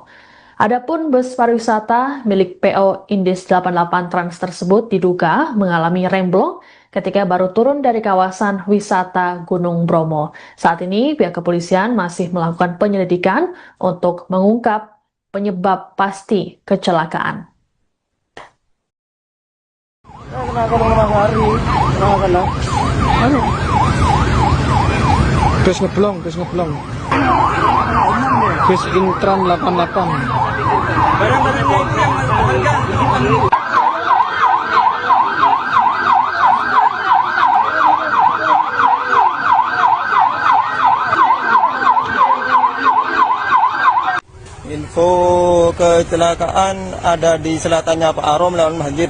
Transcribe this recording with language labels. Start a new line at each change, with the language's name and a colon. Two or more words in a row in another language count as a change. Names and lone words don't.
Indonesian: Adapun bus pariwisata milik PO Indis 88 Trans tersebut diduga mengalami remblong ketika baru turun dari kawasan wisata Gunung Bromo. Saat ini pihak kepolisian masih melakukan penyelidikan untuk mengungkap penyebab pasti kecelakaan. Bus ngeblong. Bus Intran 88. Info kecelakaan ada di selatannya Pak Arom lewat masjid.